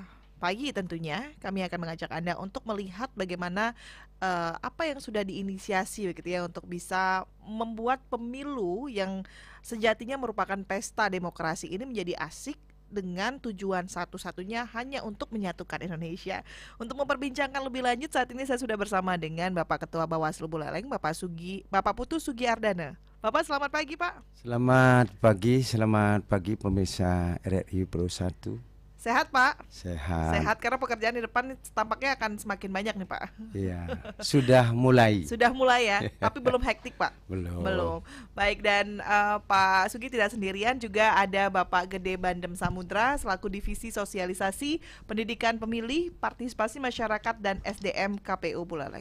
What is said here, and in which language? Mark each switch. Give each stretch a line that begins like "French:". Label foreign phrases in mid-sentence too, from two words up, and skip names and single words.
Indonesian: Pagi tentunya kami akan mengajak Anda untuk melihat bagaimana apa yang sudah diinisiasi begitu ya untuk bisa membuat pemilu yang sejatinya merupakan pesta demokrasi ini menjadi asik dengan tujuan satu-satunya hanya untuk menyatukan Indonesia. Untuk memperbincangkan lebih lanjut saat ini saya sudah bersama dengan Bapak Ketua Bawaslu Buleleng, Bapak Putu Sugiardana. Bapak selamat pagi Pak. Selamat pagi pemirsa RRI Pro 1. Sehat Pak? Sehat. Sehat karena pekerjaan di depan tampaknya akan semakin banyak nih Pak. Iya, sudah mulai. Sudah mulai ya, tapi belum hektik Pak. Belum. Baik, dan Pak Sugi tidak sendirian, juga ada Bapak Gede Bandem Samudra selaku Divisi Sosialisasi Pendidikan Pemilih, Partisipasi Masyarakat dan SDM KPU Buleleng.